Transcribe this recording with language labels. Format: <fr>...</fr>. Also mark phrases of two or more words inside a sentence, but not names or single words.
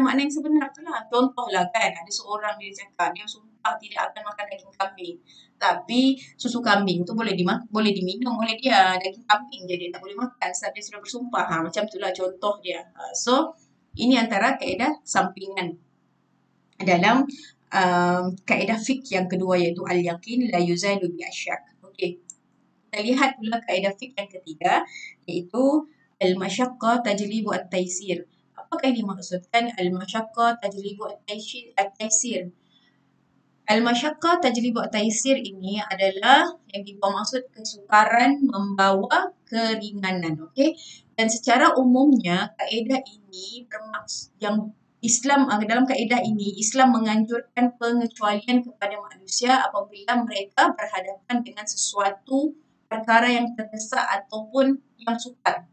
<ms>Makna yang sebenar tu lah. Contohlah kan, ada seorang dia cakap, dia sumpah tidak akan makan daging kambing. Tapi susu kambing tu boleh diminum oleh dia. Daging kambing je dia tak boleh makan sebab dia sudah bersumpah. Macam itulah contoh dia. So, ini antara kaedah sampingan dalam kaedah fiqh yang kedua iaitu</ms> <ar>اليقين لا يزال بالشك.</ar> <ms>Okey. Kita lihat pula kaedah fiqh yang ketiga iaitu</ms> <ar>المشقة تجلب التيسير.</ar> <ms>Apakah yang dimaksudkan</ms> <ar>المشقة تجلب التيسير? المشقة تجلب التيسير</ar> <ms>ini adalah yang dimaksud kesukaran membawa keringanan. Okey. Dan secara umumnya kaedah ini yang Islam dalam kaedah ini Islam menganjurkan pengecualian kepada manusia apabila mereka berhadapan dengan sesuatu perkara yang terdesak ataupun yang sukar.</ms>